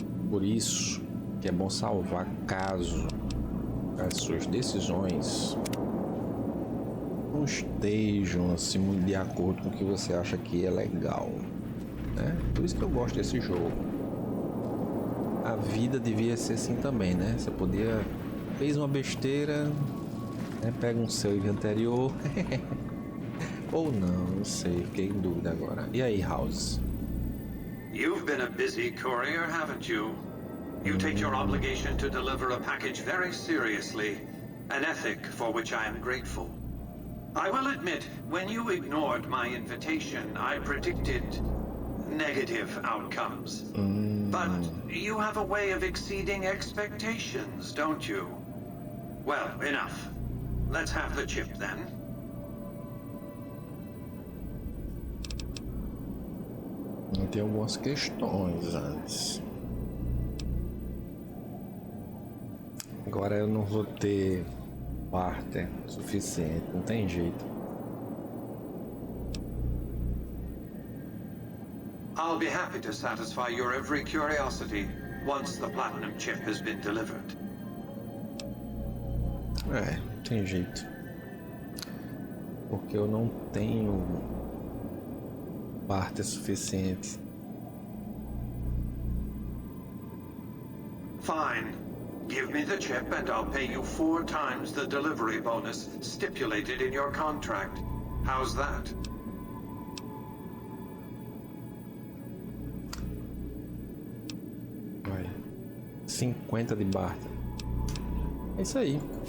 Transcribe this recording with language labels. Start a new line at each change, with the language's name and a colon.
Portuguese: Por isso que é bom salvar caso as suas decisões não estejam assim muito de acordo com o que você acha que é legal, né? Por isso que eu gosto desse jogo. A vida devia ser assim também, né? Você podia... Fez uma besteira, né? Pega um save anterior... Ou não sei, fiquei em dúvida agora. E aí, House?
English: You've been a busy courier, haven't you? You take your obligation to deliver a package very seriously, an ethic for which I am grateful. I will admit, when you ignored my invitation, I predicted negative outcomes. But you have a way of exceeding expectations, don't you? Well, enough. Let's have the chip then.
Portuguese: Tem algumas questões antes. Agora eu não vou ter parte suficiente, não tem jeito.
English: I'll be happy to satisfy your every curiosity once the platinum chip has been delivered.
Portuguese: Não tem jeito. Porque eu não tenho parte suficiente.
English: Fine. Give me the chip and I'll pay you 4 times the delivery bonus stipulated in your contract. How's that?
Portuguese: Vai. 50 de barter. É isso aí.